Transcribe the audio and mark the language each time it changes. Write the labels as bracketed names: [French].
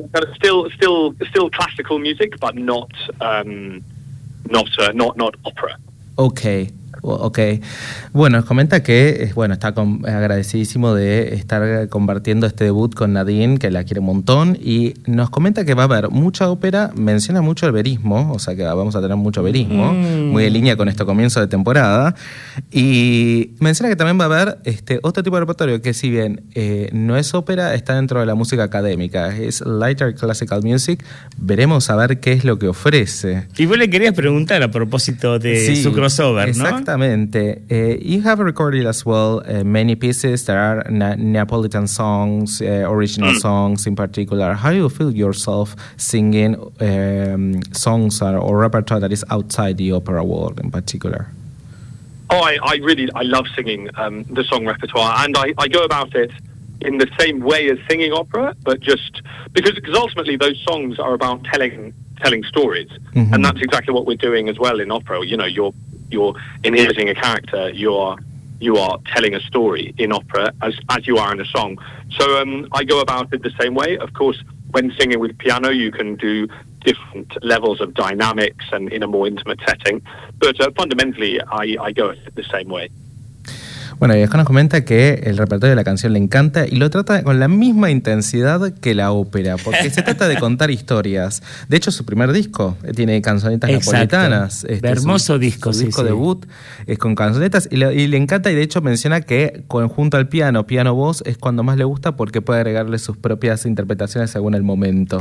[English] Still classical music, but not opera. Okay. Okay. [Spanish] Bueno, comenta que está agradecidísimo de estar compartiendo este debut con Nadine, que la quiere un montón, y nos comenta que va a haber mucha ópera, menciona mucho el verismo, o sea que vamos a tener mucho verismo, muy en línea con este comienzo de temporada, y menciona que también va a haber otro tipo de repertorio, que si bien no es ópera, está dentro de la música académica, es [English] lighter classical music. [Spanish] Veremos a ver qué es lo que ofrece. Y vos le querías preguntar a propósito de su crossover, ¿no? Exactamente. [English] You have recorded as well many pieces that are Neapolitan songs, original songs in particular. How do you feel yourself singing songs or repertoire that is outside the opera world in particular? Oh, I love singing the song repertoire, and I go about it in the same way as singing opera, but just because ultimately those songs are about telling stories, mm-hmm. and that's exactly what we're doing as well in opera. You know, you're inheriting a character, you are telling a story in opera as you are in a song. So I go about it the same way. Of course, when singing with piano, you can do different levels of dynamics and in a more intimate setting. But fundamentally, I go at it the same way. [Spanish] Bueno, y acá nos comenta que el repertorio de la canción le encanta y lo trata con la misma intensidad que la ópera, porque se trata de contar historias. De hecho, su primer disco tiene canzonetas napolitanas. Hermoso disco, su disco debut es con canzonetas y le encanta, y de hecho menciona que junto al piano, piano-voz, es cuando más le gusta porque puede agregarle sus propias interpretaciones según el momento.